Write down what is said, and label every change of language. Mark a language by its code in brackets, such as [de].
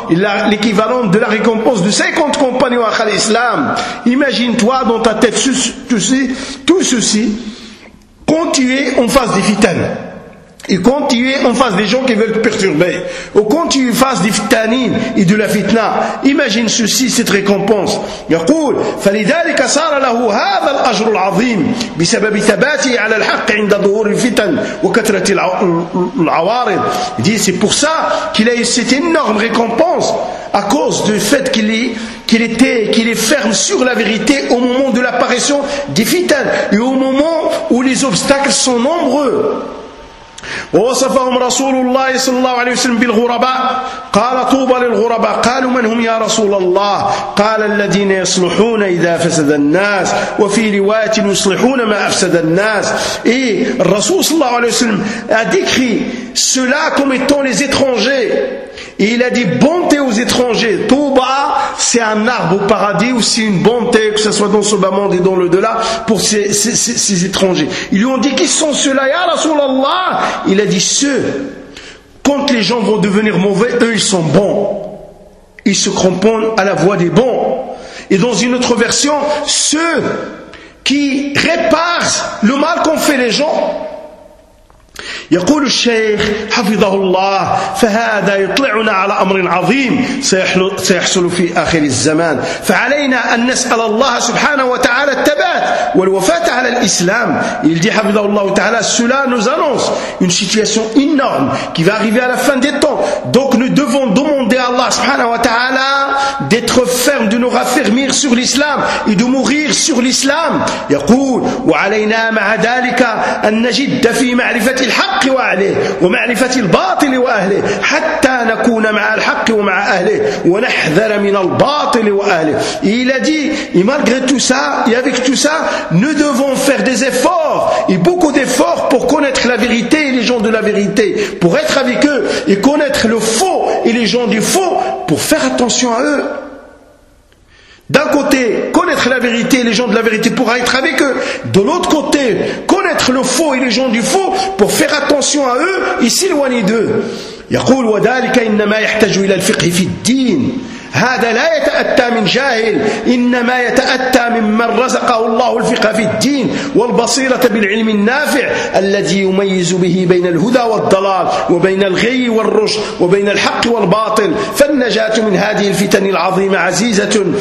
[fr] Il a l'équivalent de la récompense de 50 compagnons à l'islam. Imagine-toi dans ta tête tout ceci, quand tu es en face des fitanes. Et quand tu es en face des gens qui veulent te perturber, ou quand tu es en face des fitanines et de la fitna, imagine ceci, cette récompense. [ar] يقول فلذلك صار له هذا الأجر العظيم بسبب ثباته على الحق عند ظهور الفتن وكثرة العوارض. [fr] Il dit, c'est pour ça qu'il a eu cette énorme récompense à cause du fait qu'il est ferme sur la vérité au moment de l'apparition des fitanes et au moment où les obstacles sont nombreux. [ar] ووصفهم رسول الله صلى الله عليه وسلم بالغرباء قال طوبى للغرباء قالوا من هم يا رسول الله قال الذين يصلحون إذا فسد الناس وفي رواية يصلحون ما أفسد الناس إيه الرسول صلى الله عليه وسلم [fr] a décrit cela comme étant les étrangers et il a dit bonté aux étrangers طوبى c'est un arbre au paradis ou c'est une bonté que ce soit dans ce bas monde et dans le delà pour ces étrangers ils lui ont dit qui sont ceux-là ya رسول الله Il a dit ceux, quand les gens vont devenir mauvais, eux ils sont bons. Ils se cramponnent à la voix des bons. Et dans une autre version, ceux qui réparent le mal qu'ont fait les gens. [ar] يقول الشيخ حفظه الله فهذا يطلعنا على أمر عظيم سيحصل في آخر الزمان فعلينا أن نسأل الله سبحانه وتعالى التبات والوفاة على الإسلام [fr] il dit [ar] حفظه الله تعالى [fr] cela nous annonce une situation énorme qui va arriver à la fin des temps donc nous devons demander à Allah [ar] سبحانه وتعالى [fr] d'être ferme, de nous raffermir sur l'islam et de mourir sur l'islam. [ar] يقول وعلينا مع ذلك أن نجد في معرفة الحق وأهله ومعرفة الباطل وأهله حتى نكون مع الحق ومع أهله ونحذر من الباطل وأهله. [fr] Il a dit, et malgré tout ça, et avec tout ça, nous devons faire des efforts et beaucoup d'efforts pour connaître la vérité et les gens de la vérité, pour être avec eux et connaître le faux et les gens du faux, pour faire attention à eux. D'un côté, connaître la vérité et les gens de la vérité pour être avec eux. De l'autre côté, connaître le faux et les gens du faux pour faire attention à eux et s'éloigner d'eux. [ar] يقول وذلك إنما يحتاج إلى الفقه في الدين هذا لا يتأتى من جاهل إنما يتأتى ممن رزقه الله الفقه في الدين والبصيرة بالعلم النافع الذي يميز به بين الهدى والضلال وبين الغي والرشد وبين الحق والباطل فالنجاة من هذه الفتن العظيمة عزيزة